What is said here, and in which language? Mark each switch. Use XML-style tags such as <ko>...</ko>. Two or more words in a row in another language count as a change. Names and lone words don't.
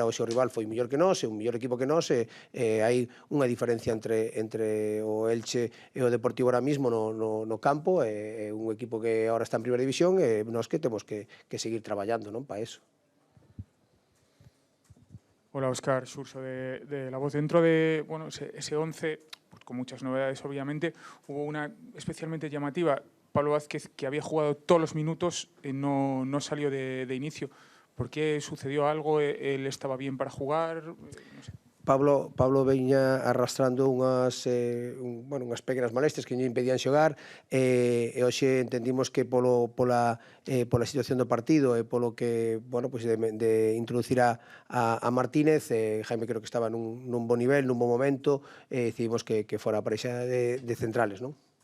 <gl>Hoxe o rival foi mellor que nós, é un mellor equipo que nós, e hai unha diferencia entre o Elche e o Deportivo</gl> <es>ahora mismo</es> <gl>no campo. É un equipo que ahora está en primeira división, e nós que temos que seguir traballando, non, para eso.</gl> <es>Hola, Óscar, Xurxo de La Voz. Dentro de ese 11, con muchas novedades obviamente. Hubo una especialmente llamativa, Pablo Vázquez, que había jugado todos los minutos, no salió de inicio. ¿Por qué sucedió algo? ¿Él estaba bien para jugar? No sé.</es> <gl>Pablo veña arrastrando unhas pequenas molestias que lle impedían xogar, e hoxe entendimos que pola situación do partido e polo que, de introducir a Martínez, Jaime creo que estaba nun bon nivel, nun bon momento, decidimos que fora a parexa de centrales, non?</gl>